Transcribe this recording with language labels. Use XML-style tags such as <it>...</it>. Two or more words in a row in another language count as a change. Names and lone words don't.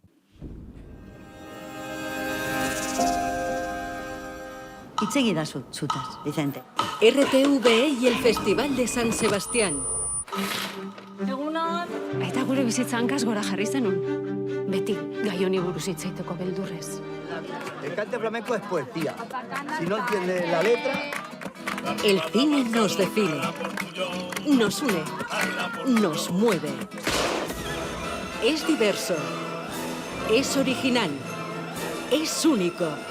<es>Itziar chutas, Vicente. RTVE y el Festival de San Sebastián.</es> <eu>Egunon! Eta gure bizitza hankaz gora jarri zenun. Beti gai honi buruz hitz egiteko beldurrez.</eu> <es>El cante flamenco es poesía. Si no entiende la letra... El cine nos define, nos une, nos mueve. Es diverso, es original, es único.</es>